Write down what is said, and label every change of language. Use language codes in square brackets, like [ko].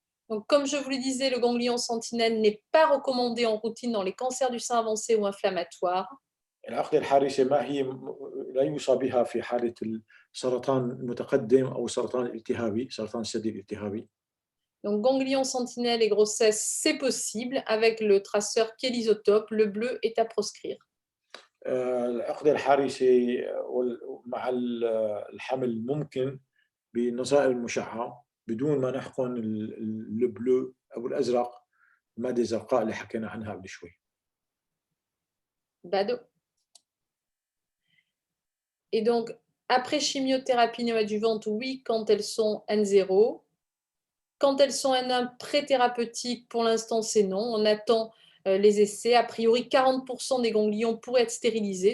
[fr] Donc, comme je vous le disais, le ganglion sentinelle n'est pas recommandé en routine dans les cancers du sein avancé ou inflammatoires. [ar] العقدة الحارسة ما هي لا يوصى بها في حالة السرطان المتقدم أو السرطان الالتهابي، سرطان الثدي الالتهابي. [fr] Donc, ganglion sentinelle et grossesse, c'est possible avec le traceur qui est l'isotope. Le bleu est à proscrire. [ar] العقدة الحارسة مع الحمل ممكن بنظائر المشعة بدون ما نحقن البلو أو الأزرق، المادة الزرقاء اللي حكينا عنها قبل شوي. Bado. [fr] Et donc, après chimiothérapie néoadjuvante, oui, quand elles sont N0. Quand elles sont N1 pré-thérapeutique, pour l'instant, c'est non. On attend les essais. A priori, 40% des ganglions pourraient être stérilisés.